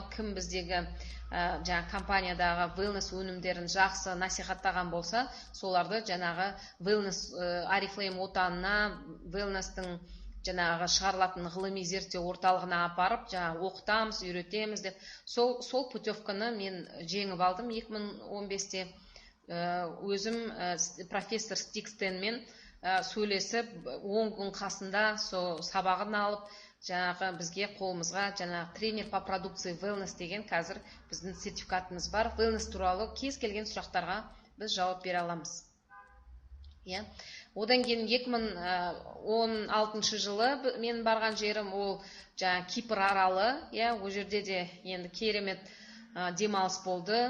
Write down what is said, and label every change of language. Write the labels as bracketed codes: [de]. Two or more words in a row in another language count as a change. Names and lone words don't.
[kk] Кім біздегі жаңағы компаниядағы wellness өнімдерін жақсы насихаттаған болса, соларды жаңағы wellness Oriflame отанына, wellness-тің жаңағы шығарылатын ғылыми зерттеу орталығына апарып, жаңағы оқытамыз, үйретеміз деп. Сол путевканы мен жеңіп алдым 2015-те. Өзім профессор Стикстенмен сөйлесіп, 10 күн қасында сабағын алып, жаңағы бізге қолымызға жаңағы [ru] тренер по продукции wellness [kk] деген қазір біздің сертификатымыз бар. Wellness туралы кез келген сұрақтарға біз жауап бере аламыз. Одан кейін 2016 жылы мен барған жерім ол жаңа Кипр аралы. Ол жерде де енді керемет демалыс болды.